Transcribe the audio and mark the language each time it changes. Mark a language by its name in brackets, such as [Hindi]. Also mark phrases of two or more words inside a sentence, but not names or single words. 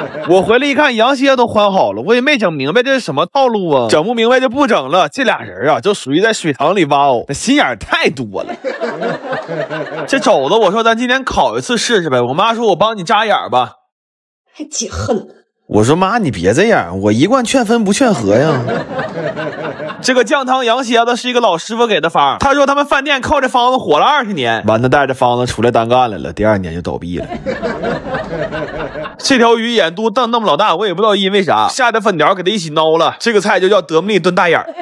[Chinese] 我回来一看，羊蝎都换好了，我也没整明白这是什么套路啊，整不明白就不整了。这俩人啊，就属于在水塘里挖藕，那心眼太多了。这肘子，我说咱今天烤一次試试呗。我妈说我帮你扎眼吧，还解恨。我说妈，你別這樣，我一貫勸分不勸和呀。這個醬湯羊蝎子是一個老師傅給的方，他說他們飯店靠這方子火了20年，完了帶着方子出來單幹來了，第2年就倒閉了。這條魚眼肚瞪那麼老大，我也不知道因為啥，下的粉條給它一起撈了，這個菜就叫德芙妮燉大眼。